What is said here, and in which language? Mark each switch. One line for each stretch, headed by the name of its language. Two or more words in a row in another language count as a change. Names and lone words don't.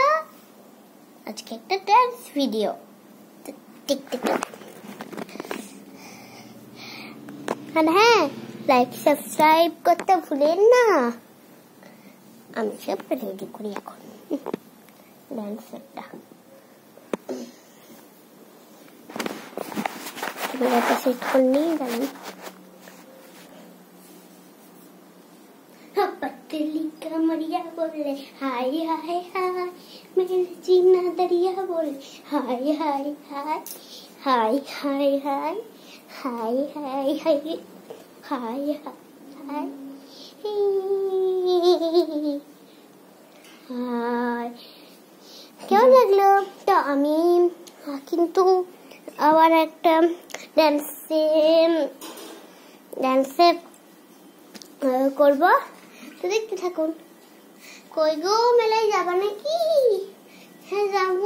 Bangla: আজকে একটা ডান্স ভিডিও দেখতে আর হ্যাঁ,
English: like subscribe
Bangla: করতে ভুলেন না। আমি সব রেডি করি এখন ডান্সটা। ক্যামেরাটা সেট করে নিয়ে যাবেন।
Hindi: पतली कमरिया बोले हाय हाय हाय, मेरे जीना दरिया बोले हाय हाय हाय हाय हाय हाय हाय हाय हाय हाय हाय हाय।
Bangla: কেমন লাগলো? তো আমি কিন্তু আবার একটা ডান্সে করব, তো দেখতে থাকুন। কই গো, মেলায় যাবা নাকি? হ্যাঁ যাবো।